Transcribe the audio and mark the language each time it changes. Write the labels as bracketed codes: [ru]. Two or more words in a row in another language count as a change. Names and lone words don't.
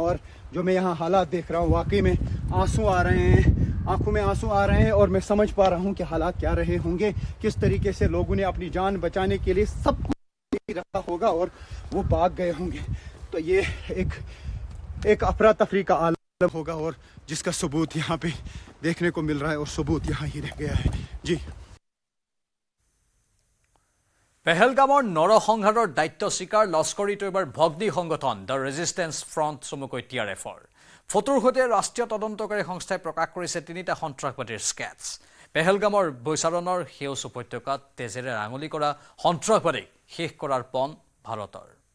[hi] और जो मैं यहाँ हालात देख रहा हूँ वाकई में आंसू आ रहे हैं, आंखों में आंसू आ रहे हैं और मैं समझ पा रहा हूँ कि हालात क्या रहे होंगे, किस तरीके से लोगों ने अपनी जान बचाने के लिए सब कुछ रखा होगा और वो भाग गए होंगे। तो ये एक अफरा तफरी का आलम होगा और जिसका सबूत यहाँ पे देखने को मिल रहा है और सबूत यहाँ ही रह गया है। जी [as] পেহেলগামৰ নৰসংহাৰৰ দায়িত্ব স্বীকাৰ লস্কৰী তৈবাৰ ভগ্নী সংগঠন দ্য ৰেজিষ্টেন্স ফ্ৰণ্ট চমুকৈ TRFৰ। ফটোৰ সৈতে ৰাষ্ট্ৰীয় তদন্তকাৰী সংস্থাই প্ৰকাশ কৰিছে 3টা সন্ত্ৰাসবাদীৰ স্কেটছ। পেহেলগামৰ বৈচাৰণৰ সেউজ উপত্যকাত তেজেৰে ৰাঙলি কৰা সন্ত্ৰাসবাদীক শেষ কৰাৰ পণ ভাৰতৰ।